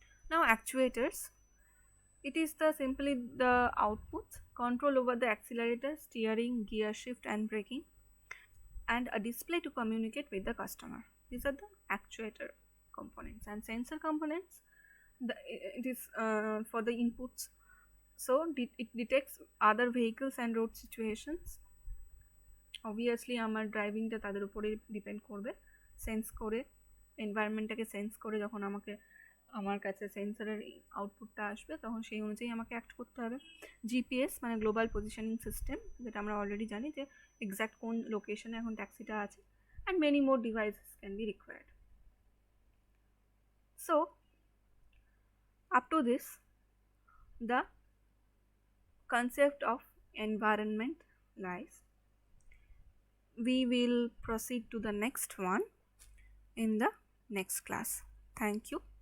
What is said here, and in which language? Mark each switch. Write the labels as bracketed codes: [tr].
[en] Now actuators, it is the simply the outputs, control over the accelerator, steering, gear shift and braking, and a display to communicate with the customer. These are the actuator components. And sensor components, it is for the inputs. So it detects other vehicles and road situations. [bn] Obviously আমার ড্রাইভিংটা তাদের উপরে depend করবে, sense করে এনভায়রনমেন্টটাকে sense করে যখন আমার কাছে সেন্সরের আউটপুটটা আসবে তখন সেই অনুযায়ী আমাকে অ্যাক্ট করতে হবে। জিপিএস মানে গ্লোবাল পজিশনিং সিস্টেম, যেটা আমরা অলরেডি জানি যে এক্স্যাক্ট কোন লোকেশনে এখন ট্যাক্সিটা আছে, [en] And many more devices can be required. So up to this, the concept of environment lies. We will proceed to the next one in the next class. Thank you.